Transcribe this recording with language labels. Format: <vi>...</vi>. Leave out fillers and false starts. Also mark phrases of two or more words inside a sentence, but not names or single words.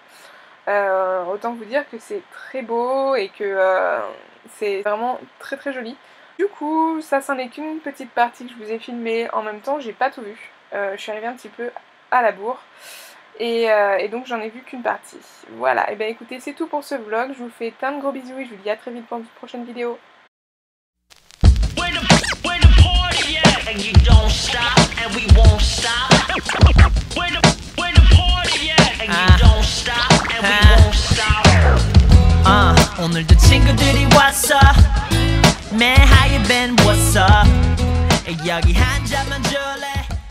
<fr>Autant vous dire que c'est très beau et que c'est vraiment très très joli. Du coup, ça c'en est qu'une petite partie que je vous ai filmée. En même temps, j'ai pas tout vu. Je suis arrivée un petit peu à la bourre. Et donc j'en ai vu qu'une partie. Voilà, et bien écoutez, c'est tout pour ce vlog. Je vous fais plein de gros bisous et je vous dis à très vite pour une prochaine vidéo.</fr> <ko>오늘도 친구들이 왔어</ko> <en>Man how you been what's up</en> <ko>여기 한 잔만 줄래</ko>